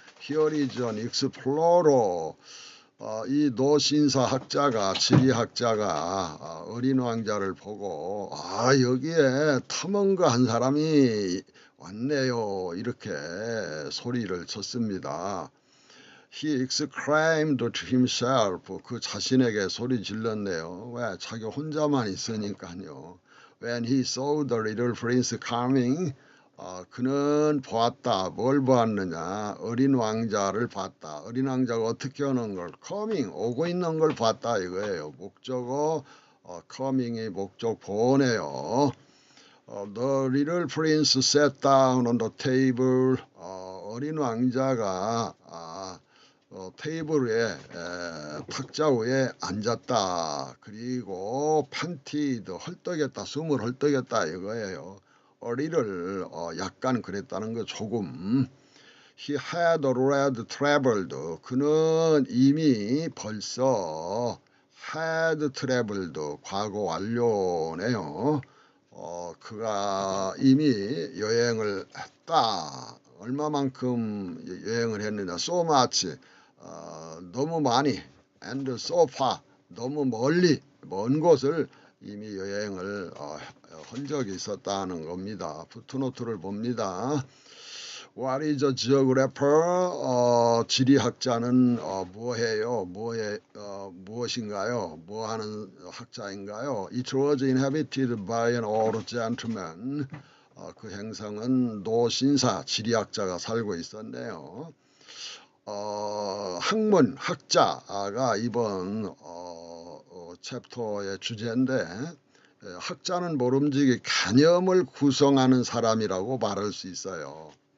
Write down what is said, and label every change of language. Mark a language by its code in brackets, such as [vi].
[en] Here is an explorer. [ko] 이 노신사 학자가 지리학자가 어린 왕자를 보고 여기에 탐험가 한 사람이 왔네요. 이렇게 소리를 쳤습니다. [en] He exclaimed to himself. [ko] 그 자신에게 소리 질렀네요. 왜? 자기 혼자만 있으니까요. [en] When he saw the little prince coming, [ko] 그는 보았다. 뭘 보았느냐? 어린 왕자를 봤다. 어린 왕자가 어떻게 오는 걸? coming, 오고 있는 걸 봤다 이거예요. 목적어, coming이 목적 보네요. [en] The little prince sat down on the table. [ko] 어린 왕자가 테이블 위에 탁자 위에 앉았다. 그리고 panted, 헐떡였다. 숨을 헐떡였다 이거예요. 어리를 약간 그랬다는 거 조금. [en] He had already traveled. [ko] 그는 이미 벌써 had traveled, 과거 완료네요. 그가 이미 여행을 했다. 얼마만큼 여행을 했느냐? [en] So much, [ko] 너무 많이, [en] and so far, [ko] 너무 멀리, 먼 곳을 이미 여행을 한 적이 있었다는 겁니다. 푸트노트를 봅니다. [en] What is a geographer? [ko] 지리학자는 뭐해요? 무엇인가요? 뭐하는 학자인가요? [en] It was inhabited by an old gentleman. [ko] 그 행성은 노신사, 지리학자가 살고 있었네요. 학문, 학자가 이번 챕터의 주제인데, 학자는 모름지기 개념을 구성하는 사람이라고 말할 수 있어요.